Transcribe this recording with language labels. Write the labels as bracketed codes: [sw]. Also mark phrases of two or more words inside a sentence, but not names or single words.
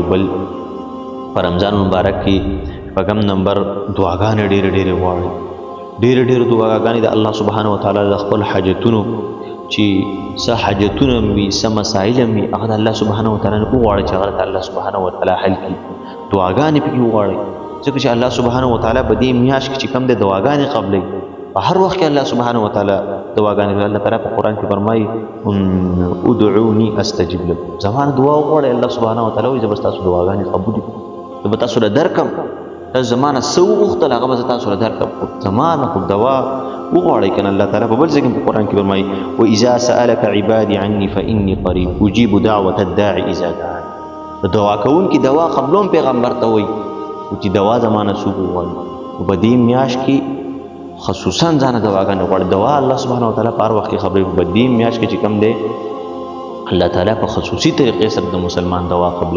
[ps] بل په رمضان مبارک کې په کم نمبر دعاګانې ډېرې غواړئ، ډېرې دعاګانې د الله سبحانه وتعالی د خپل حاجتونو چې څه حاجتونه وي څه مسایل وي هغه د الله سبحانه وتعالی نه وغواړئ چې هغه د الله سبحانه وتعالی حل کړي. دعاګانې پکې وغواړئ ځکه چې الله سبحانه وتعالی په دې میاشت کې چې کوم د دعاګانې قبلوي په هر وخت کې الله سبحانه وتعالی دعاګانې کوي. الله تعالی په قرآن کې فرمایي [ar] ادعوني استجب لكم، [ps] زما دعا وغواړئ الله سبحانه وتعالی وایي زه به ستاسو دعاګانې قبول کړم، زه به تاسو له درکم، تاسو زما نه څه وغوښتل هغه به زه تاسو له درکم، زما نه خو دعا وغواړئ کنه. الله تعالی په بل ځای کې په قرآن کې فرمایي [ar] واذا سألك عبادي عني فإني قريب اجيب دعوة الداعي اذا دعان. [ps] د دعا کوونکي دعا قبلوم پیغمبر ته وایي چې دعا زما نه څوک وغواړي. په دې میاشت کې خصوصا ځانه دعاګانې غواړي. دعا الله سبحانه وتعالی په هر وخت کې خبرې په دې میاشت کې چې کوم دی الله تعالی په خصوصي طریقې سره د مسلمان دعا قبلوي.